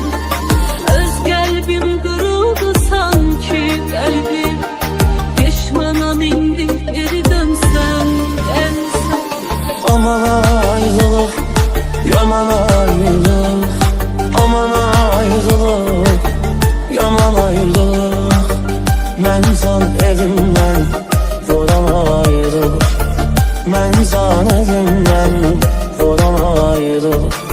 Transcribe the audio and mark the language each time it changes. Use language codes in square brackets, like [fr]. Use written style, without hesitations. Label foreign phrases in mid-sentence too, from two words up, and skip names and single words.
[tr] Öz kalbim kırıldı sanki kalbim, pişmanım indi geri dönsem gelsem. [az] Aman ayrılık, yaman ayrılık. Aman ayrılık, yaman ayrılık. Mən san evimdən vuran ayrılık. Mən san evimdən vuran ayrılık.